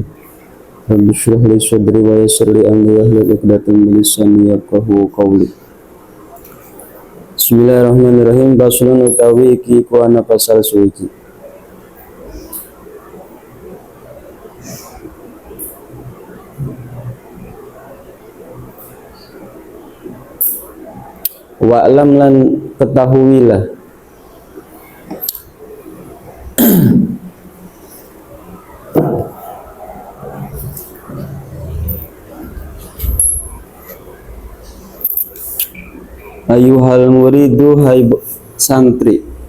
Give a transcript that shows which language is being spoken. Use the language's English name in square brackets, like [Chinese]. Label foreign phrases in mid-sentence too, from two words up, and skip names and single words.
[Arabic] رب اشرح لي صدري ويسر لي أمري واحلل عقدة من لساني يفقهوا قولي. بسم الله الرحمن الرحيم. [Javanese] Faslun utawi iki ku ana pasal suci. Wa'lam lan ketahuilah [Arabic] أيها المريد [Indonesian] hai santri